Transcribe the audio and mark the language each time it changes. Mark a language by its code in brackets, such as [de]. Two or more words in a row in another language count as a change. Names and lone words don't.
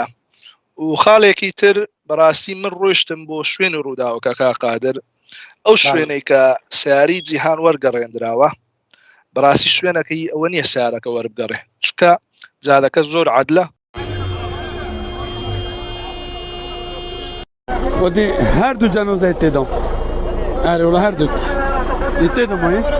[ckb] و خاڵێکی تر بەڕاستی من ڕۆیشتم بۆ شوێنی ڕووداوەکە کا قادر، ئەو شوێنەی کە سیاری جیهان وەرگەڕێنراوە، بەڕاستی شوێنەکەی ئەوە نییە سیارەکە وەربگەڕێ، چکە جادەکە زۆر عەدلە. [fa] خودی هر دو جنازه تیدم، آره ولی هر دو تیدم هایی.